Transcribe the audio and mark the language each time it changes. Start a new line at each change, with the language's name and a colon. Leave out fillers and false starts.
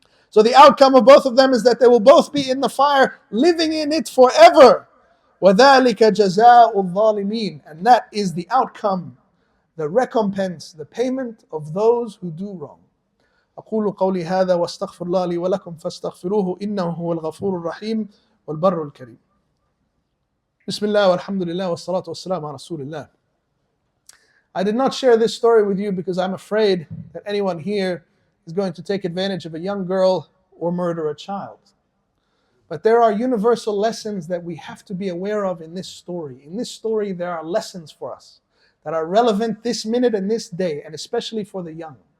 English: So the outcome of both of them is that they will both be in the fire, living in it forever.
Arabic: وَذَلِكَ جَزَاءُ الظَّالِمِينَ.
English: And that is the outcome, the recompense, the payment of those who do wrong.
Arabic: أقول قولي هذا واستغفر الله لي ولكم فاستغفروه إنه هو الغفور الرحيم والبر الكريم. بسم الله والحمد لله والصلاة والسلام على رسول الله.
English: I did not share this story with you because I'm afraid that anyone here is going to take advantage of a young girl or murder a child. But there are universal lessons that we have to be aware of in this story. In this story, there are lessons for us that are relevant this minute and this day, and especially for the young.